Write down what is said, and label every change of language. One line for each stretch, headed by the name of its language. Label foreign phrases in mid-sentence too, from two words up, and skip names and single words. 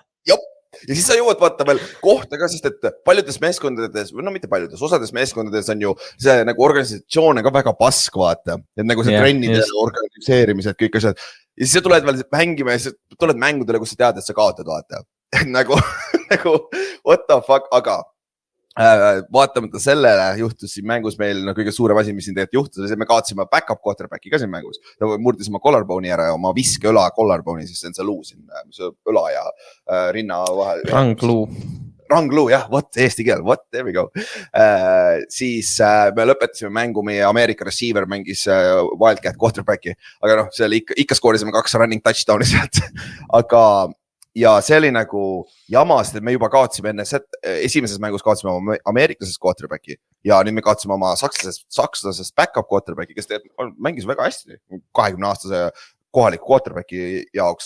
Estonian: Ja siis sa jõuad vaata veel kohta ka, sest et paljudes meeskondades, no mitte paljudes, osades meeskondades on ju see nagu organisatsioon ka väga pask, vaata. Et nagu see trennide organiseerimised, kõik asjad. Ja siis sa tuled veel mängima ja siis tuled mängudele, kus sa tead, et sa kaotad, vaata.
English: Nagu what the fuck,
Estonian: aga vaatamata sellele juhtus siin mängus meil kõige suurem asi, mis siin tegelikult juhtus, me kaotasime
English: backup quarterbacki
Estonian: ka siin mängus. Ta murdis oma collarbone'i ära ja oma viskeõla collarbone'i, siis see on see luu siin, mis õla ja rinna vahel. Rangluu, jah, eesti keel,
English: there we go.
Estonian: Siis me lõpetasime mängu, meie Ameerika receiver mängis Wildcat quarterbacki, aga noh, see oli ikka skoorisime 2
English: running touchdown'i
Estonian: sealt, aga ja see oli nagu jama, sest me juba kaotasime enne esimeses mängus kaotasime oma ameeriklasest quarterbacki ja nüüd me kaotasime oma sakslasest
English: backup quarterbacki,
Estonian: kes mängis väga hästi 20-aastase kohaliku quarterbacki jaoks.